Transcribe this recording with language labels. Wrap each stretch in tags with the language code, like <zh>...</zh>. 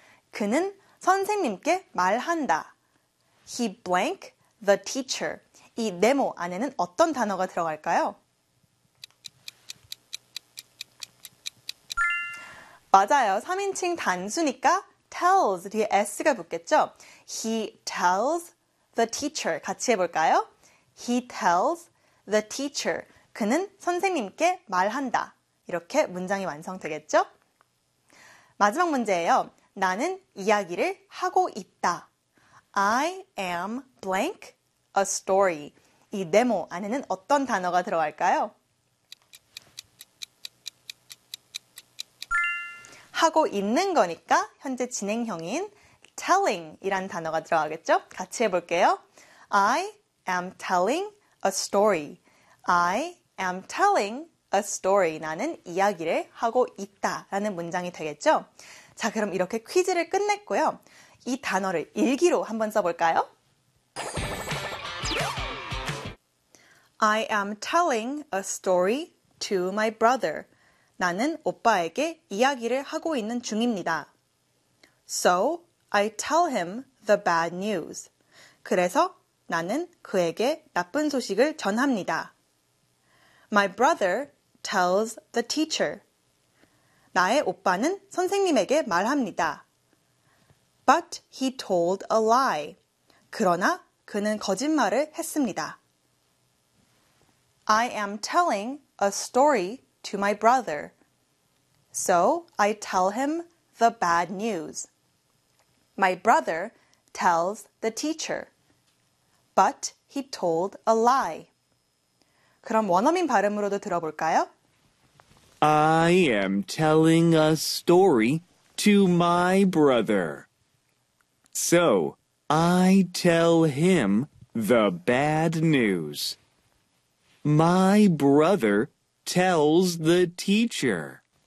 <ko>그는 선생님께 말한다.</ko> <en>He blank the teacher.</en> <ko>이 네모 안에는 어떤 단어가 들어갈까요? 맞아요. 3인칭 단수니까 tells 뒤에 s가 붙겠죠?</ko> <en>He tells the teacher.</en> <ko>같이 해볼까요?</ko> <en>He tells the teacher.</en> <ko>그는 선생님께 말한다. 이렇게 문장이 완성되겠죠? 마지막 문제예요. 나는 이야기를 하고 있다.</ko> <en>I am blank a story.</en> <ko>이 네모 안에는 어떤 단어가 들어갈까요? 하고 있는 거니까 현재 진행형인 telling 이란 단어가 들어가겠죠? 같이 해볼게요.</ko> <en>I am telling a story. I am telling a story.</en> <ko>나는 이야기를 하고 있다 라는 문장이 되겠죠? 자, 그럼 이렇게 퀴즈를 끝냈고요. 이 단어를 일기로 한번 써볼까요?</ko> <en>I am telling a story to my brother.</en> <ko>나는 오빠에게 이야기를 하고 있는 중입니다.</ko> <en>So I tell him the bad news.</en> <ko>그래서 나는 그에게 나쁜 소식을 전합니다.</ko> <en>My brother tells the teacher.</en> <ko>나의 오빠는 선생님에게 말합니다.</ko> <en>But he told a lie.</en> <ko>그러나 그는 거짓말을 했습니다.</ko> <en>I am telling a story to my brother. So I tell him the bad news. My brother tells the teacher. But he told a lie.</en> <ko>그럼 원어민 발음으로도 들어볼까요?</ko> <en>I am telling a story to my brother. So I tell him the bad news. My brother tells the teacher.</en>